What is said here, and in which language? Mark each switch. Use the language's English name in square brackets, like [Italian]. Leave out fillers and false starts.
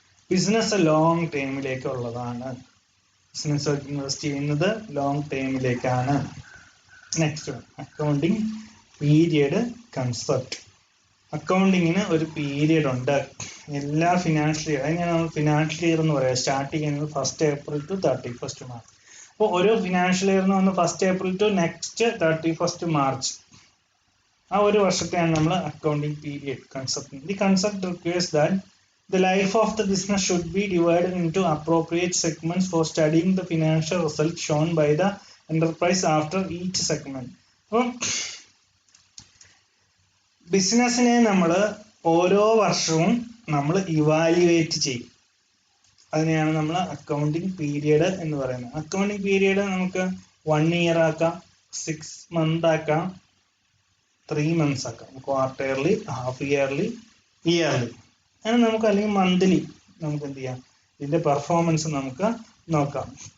[Malayalam] Business long ടൈമിലേക്ക് ഉള്ളതാണ്. Business invest ചെയ്യുന്നത് long ടൈമിലേക്കാണ്. Next accounting period concept. അക്കൗണ്ടിങ്ങിന് ഒരു പീരിയഡ് ഉണ്ട്. എല്ലാ ഫിനാൻഷ്യൽ ഇയർ, അതിനാണ് നമ്മൾ ഫിനാൻഷ്യൽ ഇയർ എന്ന് പറയുക. സ്റ്റാർട്ട് ചെയ്യുന്നത് [English] 1 April to 31 March. [Malayalam] അപ്പോൾ ഓരോ ഫിനാൻഷ്യൽ ഇയർ എന്ന് പറഞ്ഞാൽ 1 April to നെക്സ്റ്റ് 31 March. ആ ഒരു വർഷത്തെയാണ് നമ്മൾ accounting period concept. [English] The concept requires that the life of the business should be divided into appropriate segments for studying the financial results shown by the enterprise after each segment. [Malayalam] അപ്പോൾ ബിസിനസ്സിനെ നമ്മൾ ഓരോ വർഷവും നമ്മൾ evaluate ചെയ്യും. അതിനെയാണ് നമ്മൾ accounting period എന്ന് പറയുന്നത്. അക്കൗണ്ടിങ് പീരിയഡ് നമുക്ക് 1 year ആക്കാം, 6 months ആക്കാം, 3 months ആക്കാം, ക്വാർട്ടർലി, ഹാഫ് ഇയർലി, ഇയർലി, അങ്ങനെ നമുക്ക് അല്ലെങ്കിൽ മന്ത്ലി നമുക്ക് എന്ത് ചെയ്യാം, ഇതിന്റെ പെർഫോമൻസ് നമുക്ക് നോക്കാം.